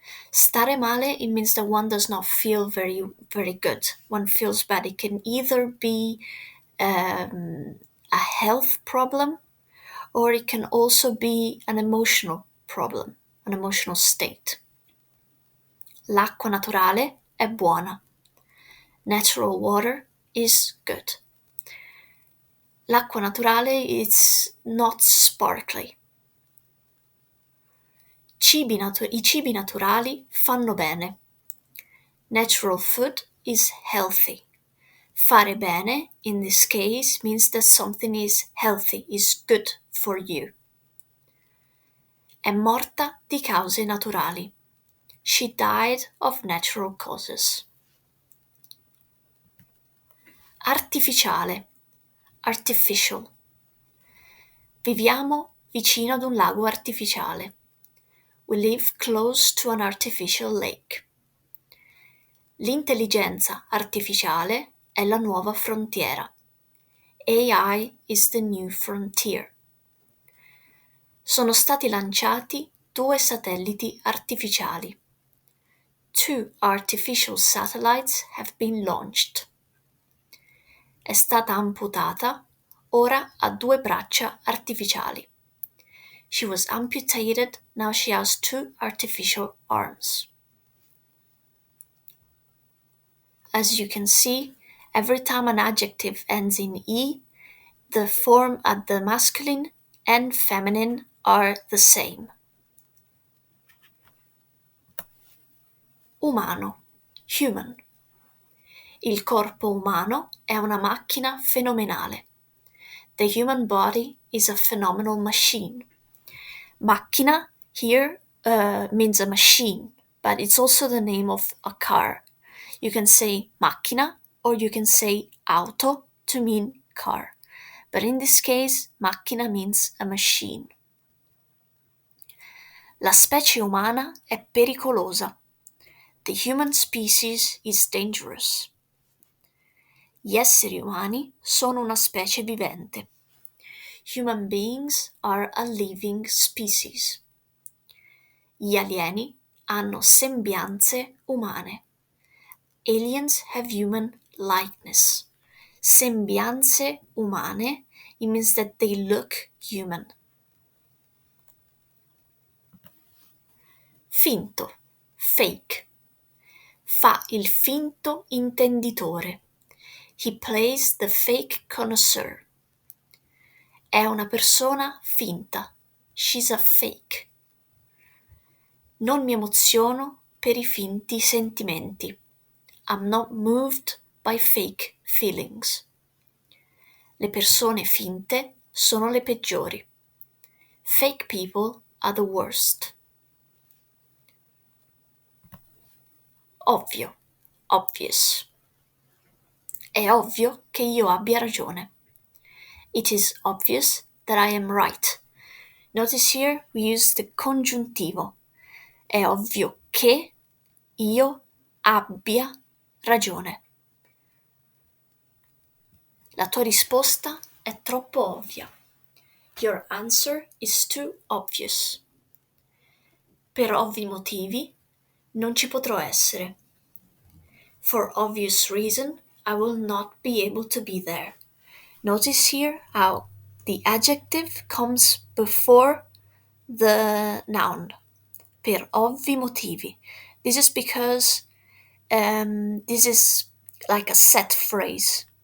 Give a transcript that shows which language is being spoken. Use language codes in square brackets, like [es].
[en] Stare male, it means that one does not feel very good. One feels bad. It can either be a health problem or it can also be an emotional problem, an emotional state. [it] L'acqua naturale è buona. [en] Natural water is good. L'acqua naturale is not sparkly. [it] I cibi naturali fanno bene. [en] Natural food is healthy. [it] Fare bene, [en] in this case, means that something is healthy, is good for you. [it] È morta di cause naturali. [en] She died of natural causes. Artificiale, artificial. [it] Viviamo vicino ad un lago artificiale. [en] We live close to an artificial lake. [it] L'intelligenza artificiale è la nuova frontiera. [en] AI is the new frontier. [it] Sono stati lanciati 2 satelliti artificiali. [en] 2 artificial satellites have been launched. [it] È stata amputata, ora ha 2 braccia artificiali. [en] She was amputated, now she has 2 artificial arms. As you can see, every time an adjective ends in E, the form at the masculine and feminine are the same. Umano, human. [it] Il corpo umano è una macchina fenomenale. [en] The human body is a phenomenal machine. Macchina here means a machine, but it's also the name of a car. You can say macchina or you can say auto to mean car. But in this case, macchina means a machine. [it] La specie umana è pericolosa. [en] The human species is dangerous. [it] Gli esseri umani sono una specie vivente. [en] Human beings are a living species. [it] Gli alieni hanno sembianze umane. [en] Aliens have human likeness. [it] Sembianze umane, [en] it means that they look human. Finto, fake. [it] Fa il finto intenditore. [en] He plays the fake connoisseur. [it] È una persona finta. [en] She's a fake. [it] Non mi emoziono per i finti sentimenti. [en] I'm not moved by fake feelings. [it] Le persone finte sono le peggiori. [en] Fake people are the worst. Ovvio, obvious. [it] È ovvio che io abbia ragione. [en] It is obvious that I am right. Notice here we use the congiuntivo. [it] È ovvio che io abbia ragione. La tua risposta è troppo ovvia. [en] Your answer is too obvious. [it] Per ovvi motivi non ci potrò essere. [en] For obvious reason, I will not be able to be there. Notice here how the adjective comes before the noun. [it] Per ovvi motivi. [en] This is because this is like a set phrase.